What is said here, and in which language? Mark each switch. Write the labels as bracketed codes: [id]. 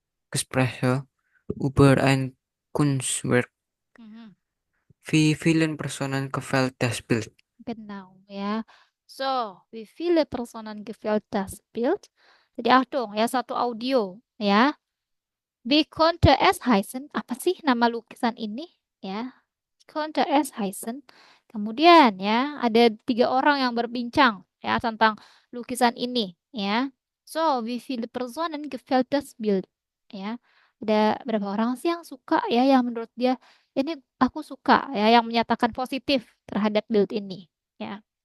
[de] Gespräche über ein Kunstwerk. Mhm. Wie vielen Personen gefällt das Bild? Genau, ya. So, wie viele Personen gefällt das Bild? [id] Jadi Achtung, ya satu audio, ya. [de] Wie konnte es heißen? [id] Apa sih nama lukisan ini? Ya, [de] wie konnte es heißen? [id] Kemudian ya, ada 3 orang yang berbincang ya tentang lukisan ini, ya. [de] So, wie viele Personen gefällt das Bild? [id] Ya, ada berapa orang sih yang suka ya, yang menurut dia ini aku suka ya, yang menyatakan positif terhadap build ini, ya.